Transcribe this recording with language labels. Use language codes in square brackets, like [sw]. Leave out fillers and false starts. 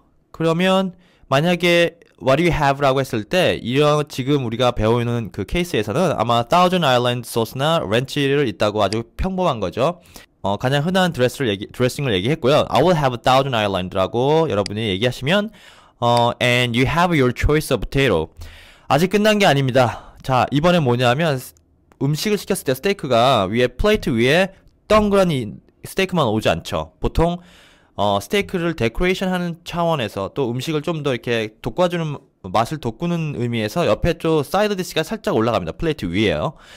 [ko] 그러면 만약에 [en] What do you have? [ko] 라고 했을 때 지금 우리가 배우는 그 케이스에서는 아마 Thousand Island 소스나 렌치를 있다고 아주 평범한 거죠. 가장 흔한 드레싱을 얘기했고요. [en] I will have a Thousand Island [ko] 라고 여러분이 얘기하시면 [en] and you have your choice of potato. [ko] 아직 끝난 게 아닙니다. 자, 이번에 뭐냐면 음식을 시켰을 때 스테이크가 플레이트 위에 동그라니 스테이크만 오지 않죠. 보통 스테이크를 데코레이션 하는 차원에서 또 음식을 좀 더 이렇게 맛을 돋구는 의미에서 옆에 좀 사이드 디시가 살짝 올라갑니다. 플레이트 위에요.